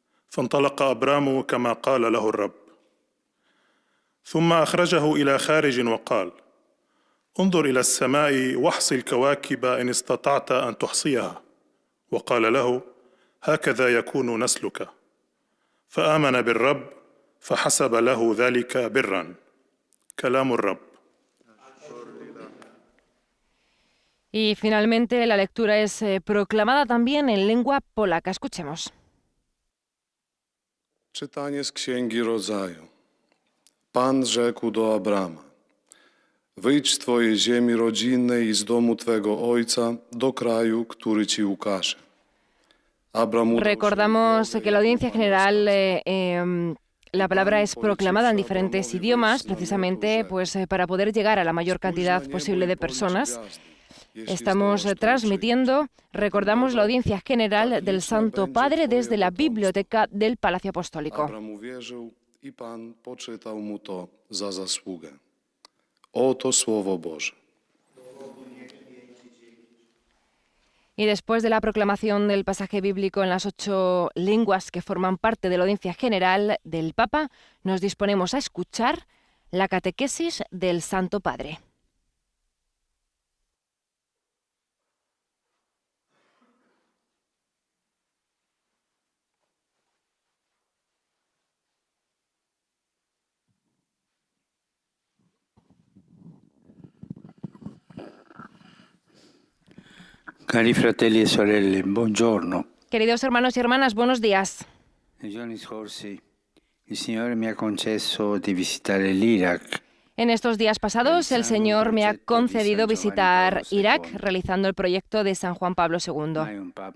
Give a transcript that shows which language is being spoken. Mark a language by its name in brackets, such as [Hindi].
[Arabic] فانطلق أبرام كما قال له الرب. ثم أخرجه إلى خارج وقال: انظر إلى السماء واحصِ الكواكب إن استطعت أن تحصيها. وقال له: هكذا يكون نسلك. فآمن بالرب فحسب له ذلك برا. كلام الرب. [Spanish] Y finalmente la lectura es proclamada también en lengua polaca. Escuchemos. [Polish] Czytanie z Księgi Rodzaju. Pan rzekł do Abrama: wyjdź z twojej ziemi rodzinnej i z domu twego ojca do kraju, który ci ukaże. [Spanish] Recordamos que la audiencia general, la palabra es proclamada en diferentes idiomas, precisamente pues, para poder llegar a la mayor cantidad posible de personas. Estamos transmitiendo, recordamos la audiencia general del Santo Padre desde la biblioteca del Palacio Apostólico. [Polish] Abram uwierzył i Pan poczytał mu to za zasługę. Oto Słowo Boże. [Spanish] Y después de la proclamación del pasaje bíblico en las 8 lenguas que forman parte de la audiencia general del Papa, nos disponemos a escuchar la catequesis del Santo Padre. [Italian] Cari fratelli e sorelle, buongiorno. [Spanish] Queridos hermanos y hermanas, buenos días. [Italian] Nei giorni scorsi il Signore mi ha concesso di visitare l'Iraq. [Spanish] En estos días pasados, el Señor me ha concedido visitar Irak realizando el proyecto de San Juan Pablo II.